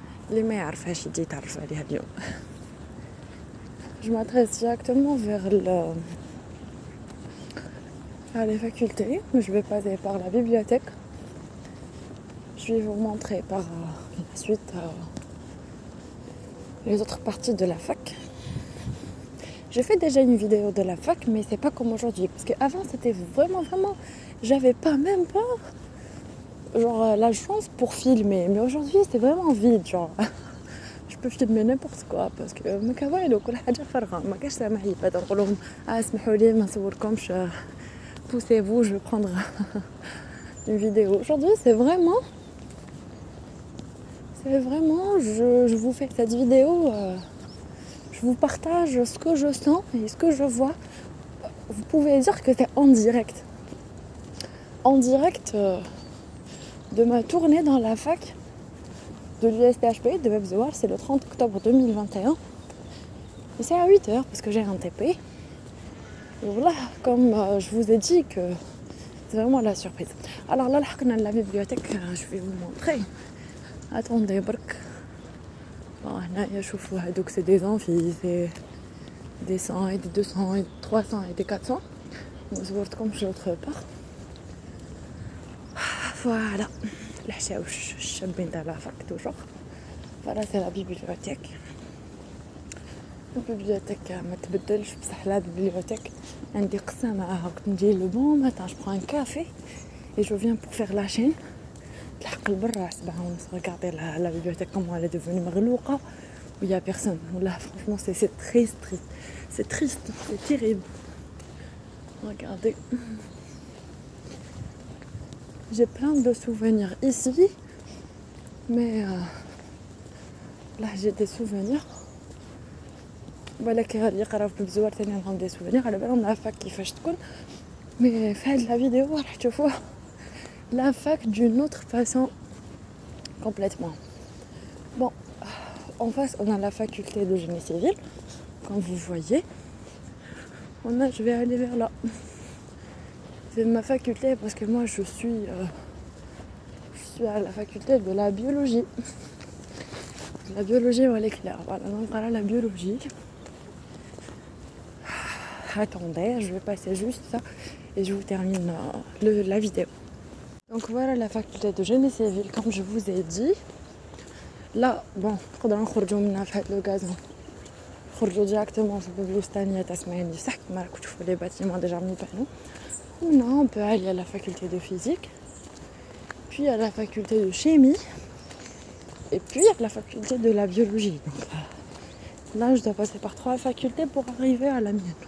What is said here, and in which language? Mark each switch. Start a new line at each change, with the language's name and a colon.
Arabic: اللي ما يعرفهاش يجي يتعرف عليها اليوم.
French: Je m'adresse directement vers les facultés. Je vais passer par la bibliothèque. Je vais vous montrer par la suite les autres parties de la fac. J'ai fait déjà une vidéo de la fac, mais c'est pas comme aujourd'hui. Parce qu'avant, c'était vraiment... J'avais même pas la chance pour filmer. Mais aujourd'hui, c'est vraiment vide, genre. Je peux filmer n'importe quoi. Parce que
Arabic: ما كوالو كل حاجة فارغة. ما كاش سامحلي بعد نقول لهم اسمحوا لي ما نصوركمش.
French: Poussez-vous, je vais prendre une vidéo. Aujourd'hui, c'est vraiment... Je vous fais cette vidéo... Je vous partage ce que je sens et ce que je vois. Vous pouvez dire que c'est en direct. En direct de ma tournée dans la fac de l'USTHP de Bab Zouar. C'est le 30 octobre 2021. Et c'est à 8h parce que j'ai un TP. Et voilà, comme je vous ai dit que c'est vraiment la surprise. Alors là, la bibliothèque, je vais vous montrer. Attendez, برك. Bon, là,
Arabic: شوفوا هادوك
French: c'est des amphis, c'est des 100 et des 200 et des 300 et des 400.
Arabic: نصورتكم في
French: l'autre part. Voilà.
Arabic: الحشاوش الشابين تاع لا فاك toujours.
French: Voilà, c'est la bibliothèque.
Arabic: La bibliothèque ما تبدلش بصح la bibliothèque عندي قصة معاها. كنت نجي
French: le bon matin, je prends un café et je viens pour faire la chaîne.
Arabic: تلحق لبرا 7:30.
French: Regardez la bibliothèque comment elle est devenue مغلوقة où il y a personne. Là franchement c'est triste. C'est triste, c'est terrible. Regardez. J'ai plein de souvenirs ici. Mais là j'ai des souvenirs.
Arabic: Voilà اللي يقراو في بزوار ثاني عندهم
French: des souvenirs.
Arabic: على بالهم la fac كيفاش تكون.
French: Mais
Arabic: في هاد
French: la vidéo
Arabic: راح تشوفوها
French: la fac d'une autre façon complètement. Bon, en face on a la faculté de génie civil, comme vous voyez. Je vais aller vers là. C'est ma faculté parce que moi je suis à la faculté de la biologie. La biologie, elle est claire. Voilà, donc voilà la biologie. Attendez, je vais passer juste ça et je vous termine la vidéo. Donc voilà la faculté de génie civil, comme je vous ai dit. Là, bon,
Arabic: نقدروا نخرجوا منها في هذا لو غازون. نخرجوا directement في البلوستانية تسمعيني صح كما راكم تشوفوا
French: les bâtiments déjà mis panneaux. Non, on peut aller à la faculté de physique, puis à la faculté de chimie, et puis à la faculté de la biologie. Donc là, je dois passer par 3 facultés pour arriver à la mienne.